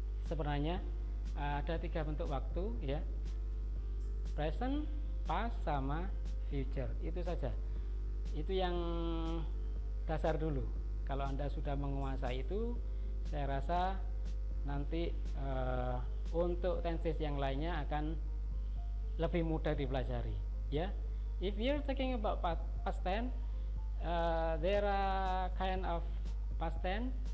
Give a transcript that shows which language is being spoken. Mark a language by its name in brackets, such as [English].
[Indonesian] Sebenarnya ada 3 bentuk waktu, ya. Present, past, sama future. Itu saja. Itu yang dasar dulu. Kalau Anda sudah menguasai itu, saya rasa nanti untuk tenses yang lainnya akan lebih mudah dipelajari, ya. [English] If you're talking about past tense, there are kind of past tense.